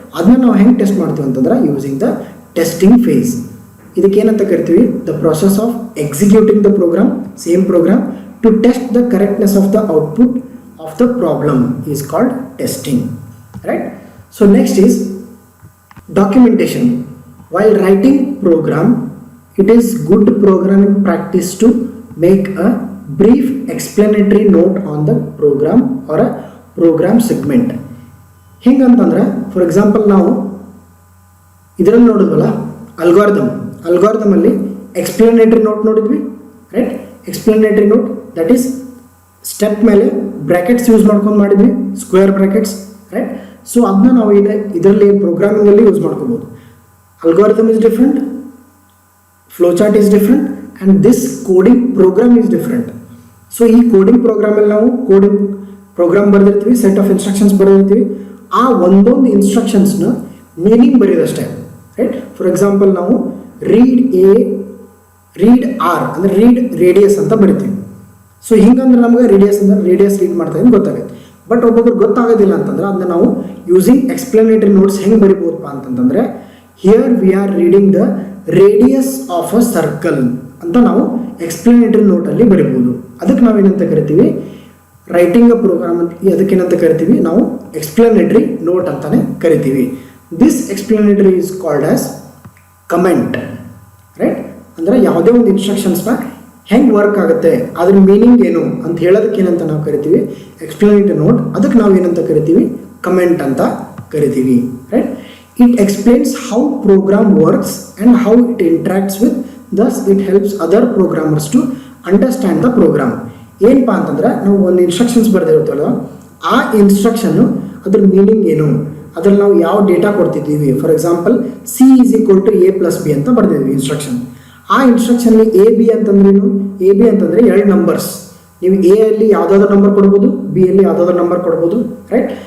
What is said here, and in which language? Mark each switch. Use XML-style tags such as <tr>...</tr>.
<kn>ಅದನ್ನ ನಾವು ಹೆಂಗೆ ಟೆಸ್ಟ್ ಮಾಡ್ತೀವಿ ಅಂತಂದ್ರೆ</kn> <en>Using the testing phase.</en> <kn>ಇದಕ್ಕೆ ಏನಂತ ಕರಿತೀವಿ,</kn> <en>The process of executing the program, same program, to test the correctness of the output of the problem is called testing, right? So next is documentation. While writing program, it is good programming practice to make a brief explanatory note on the program or a program segment.</en> <kn>ಹೆಂಗಂತಂದ್ರೆ,</kn> <en>for example</en> <kn>ನಾವು ಇದರಲ್ಲಿ ನೋಡಿದ್ವಲ್ಲ algorithm ಅಲ್ಲಿ explanatory note ನೋಡಿದ್ವಿ, right? Explanatory note that is step ಮೇಲೆ brackets use ಮಾಡ್ಕೊಂಡು ಮಾಡಿದ್ವಿ, square brackets, right? So ಅದನ್ನ ನಾವು ಇದರಲ್ಲಿ ಪ್ರೋಗ್ರಾಮಿಂಗಲ್ಲಿ ಯೂಸ್ ಮಾಡ್ಕೋಬೋದು.</kn> <en>Algorithm is different, flowchart is different, and this coding program is different.</en> <kn>So ಈ ಕೋಡಿಂಗ್ ಪ್ರೋಗ್ರಾಮಲ್ಲಿ ನಾವು coding program ಬರೆದಿರ್ತೀವಿ, set of instructions ಬರೆದಿರ್ತೀವಿ, ಆ ಒಂದೊಂದು ಇನ್ಸ್ಟ್ರಕ್ಷನ್ಸ್ನ ಮೀನಿಂಗ್ ಬರೆಯೋದಷ್ಟೇ, ರೈಟ್? ಫಾರ್ ಎಕ್ಸಾಂಪಲ್ ನಾವು ರೀಡ್ ಆರ್ ಅಂದರೆ ರೀಡ್ ರೇಡಿಯಸ್ ಅಂತ ಬರಿತೀವಿ. ಸೊ ಹಿಂಗಂದ್ರೆ ನಮಗೆ ರೇಡಿಯಸ್ ರೀಡ್ ಮಾಡ್ತಾ ಇದ್ದೀನಿ ಗೊತ್ತಾಗುತ್ತೆ. ಬಟ್ ಒಬ್ಬೊಬ್ರು ಗೊತ್ತಾಗೋದಿಲ್ಲ ಅಂತಂದ್ರೆ ಅದನ್ನ ನಾವು ಯೂಸಿಂಗ್ ಎಕ್ಸ್ಪ್ಲನೇಟರಿ ನೋಟ್ಸ್ ಹೆಂಗೆ ಬರಿಬೋದಪ್ಪ ಅಂತಂತಂದರೆ,</kn> <en>here we are reading the radius of a circle</en> <kn>ಅಂತ ನಾವು ಎಕ್ಸ್ಪ್ಲನೇಟರಿ ನೋಟಲ್ಲಿ ಬರಿಬೋದು. ಅದಕ್ಕೆ ನಾವೇನಂತ ಕರಿತೀವಿ,</kn> <en>writing a program</en> <kn>ಅಂತ. ಅದಕ್ಕೇನಂತ ಕರಿತೀವಿ ನಾವು, ಎಕ್ಸ್ಪ್ಲನೇಟರಿ ನೋಟ್ ಅಂತಾನೆ ಕರಿತೀವಿ.</kn> <en>This explanatory is called as comment, right?</en> <kn>ಅಂದರೆ ಯಾವುದೇ ಒಂದು ಇನ್ಸ್ಟ್ರಕ್ಷನ್ಸ್ನ ಹೆಂಗೆ ವರ್ಕ್ ಆಗುತ್ತೆ, ಅದ್ರ ಮೀನಿಂಗ್ ಏನು ಅಂತ ಹೇಳೋದಕ್ಕೆ ಏನಂತ ನಾವು ಕರಿತೀವಿ, ಎಕ್ಸ್ಪ್ಲನೇಟರಿ ನೋಟ್. ಅದಕ್ಕೆ ನಾವು ಏನಂತ ಕರಿತೀವಿ, ಕಮೆಂಟ್ ಅಂತ ಕರಿತೀವಿ, right?</kn> <en>It explains how program works and how it interacts with, thus it helps other programmers to understand the program.</en> <kn>ಏನಪ್ಪ ಅಂತಂದ್ರೆ, ನಾವು ಒಂದು ಇನ್ಸ್ಟ್ರಕ್ಷನ್ಸ್ ಬರೆದಿರುತ್ತಲ್ಲ, ಆ ಇನ್ಸ್ಟ್ರಕ್ಷನ್ನು ಅದ್ರ ಮೀನಿಂಗ್ ಏನು, ಅದ್ರಲ್ಲಿ ನಾವು ಯಾವ data ಕೊಡ್ತಿದ್ದೀವಿ.</kn> <en>for example C is equal to A plus B</en> <kn>ಅಂತ ಬರೆದಿದ್ವಿ</kn> <en>Instruction.</en> <kn>ಆ ಇನ್ಸ್ಟ್ರಕ್ಷನ್ಲಿ ಎ ಬಿ ಅಂತಂದ್ರೇನು, ಎ ಬಿ ಅಂತಂದರೆ 2 ನಂಬರ್ಸ್. ನೀವು ಎ ಅಲ್ಲಿ ಯಾವುದಾದ್ರೂ ನಂಬರ್ ಕೊಡ್ಬೋದು, ಬಿ ಅಲ್ಲಿ ಯಾವುದಾದ್ರೂ ನಂಬರ್ ಕೊಡ್ಬೋದು, ರೈಟ್?</kn>